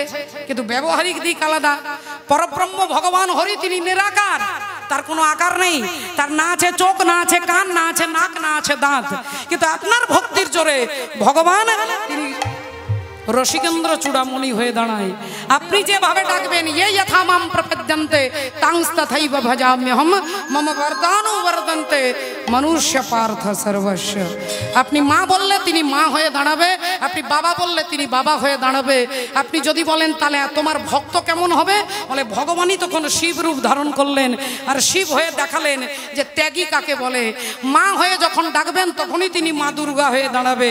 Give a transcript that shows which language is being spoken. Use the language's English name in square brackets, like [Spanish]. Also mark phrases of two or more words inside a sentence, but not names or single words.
[Bangla] কিন্তু ব্যবহারিক দিক আলাদা। পরব্রহ্ম ভগবান হরি তিনি নিরাকার, তার কোনো আকার নেই, তার না আছে চোখ, না আছে কান, না আছে নাক, না আছে দাঁত। কিন্তু আপনার ভক্তির জোরে ভগবান তিনি রসিকেন্দ্র চূড়ামণি হয়ে দাঁড়ায়। আপনি যেভাবে ডাকবেন, [Sanskrit] ये यथा मां प्रपद्यन्ते तांस्तथैव भजाम्यहम् मम वरदानो वर्धन्ते मनुष्य पार्थ सर्वस्व। [Bangla] আপনি মা বললে তিনি মা হয়ে দাঁড়াবে, আপনি বাবা বললে তিনি বাবা হয়ে দাঁড়াবে। আপনি যদি বলেন তাহলে তোমার ভক্ত কেমন হবে, বলে ভগবানই তখন শিব রূপ ধারণ করলেন, আর শিব হয়ে দেখালেন যে ত্যাগী কাকে বলে। মা হয়ে যখন ডাকবেন তখনই তিনি মা দুর্গা হয়ে দাঁড়াবে।